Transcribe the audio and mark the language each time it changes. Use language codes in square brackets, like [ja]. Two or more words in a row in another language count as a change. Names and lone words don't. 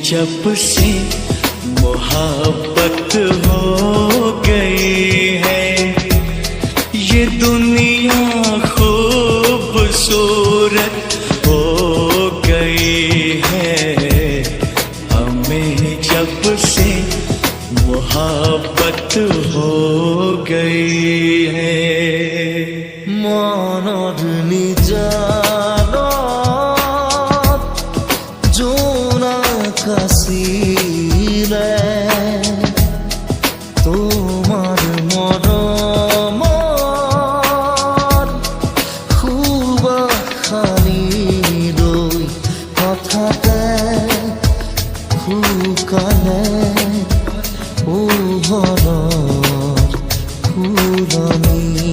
[hi] जब से मोहब्बत हो गई है, ये दुनिया खूबसूरत हो गई है। हमें जब से मोहब्बत हो गई है। [as] মনৰ নিজানত জোনাক আছিলে, তোমাৰ মৰমৰ সুবাসনি লৈ হঠাতে শুকালে পোহৰৰ ফুলনি।